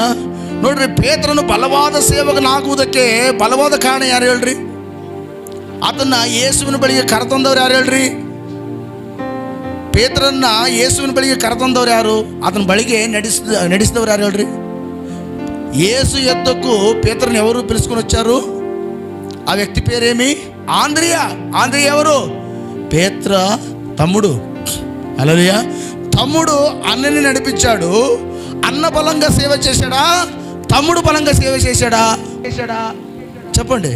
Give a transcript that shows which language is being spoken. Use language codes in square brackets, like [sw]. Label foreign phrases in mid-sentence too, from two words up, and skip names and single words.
[kn] ನೋಡ್ರಿ, ಪೇತ್ರನು ಬಲವಾದ ಸೇವಕನಾಗುವುದಕ್ಕೆ ಬಲವಾದ ಕಾರಣ ಯಾರು ಹೇಳ್ರಿ? ಅದನ್ನ ಯೇಸುವಿನ ಬಳಿಗೆ ಕರೆತಂದವ್ರು ಯಾರು ಹೇಳ್ರಿ? ಪೇತ್ರನ್ನ ಯೇಸುವಿನ ಬಳಿಗೆ ಕರೆತಂದವ್ರು ಯಾರು? ಅದನ್ನ ಬಳಿಗೆ ನಡೆಸಿದವ್ರು ಯಾರು ಹೇಳ್ರಿ? ಯೇಸು ಎದ್ದಕ್ಕೂ ಪೇತ್ರನ [te] ఎవరు పిలుచుకొని వచ్చారు? ఆ వ్యక్తి పేరేమి? ఆంద్రియా. ఎవరు? పేత్ర తమ్ముడు. హల్లెలూయా. తమ్ముడు అన్నని నడిపించాడు. అన్న బలంగా సేవ చేశాడా? తమ్ముడు బలంగా సేవ చేశాడా? చెప్పండి.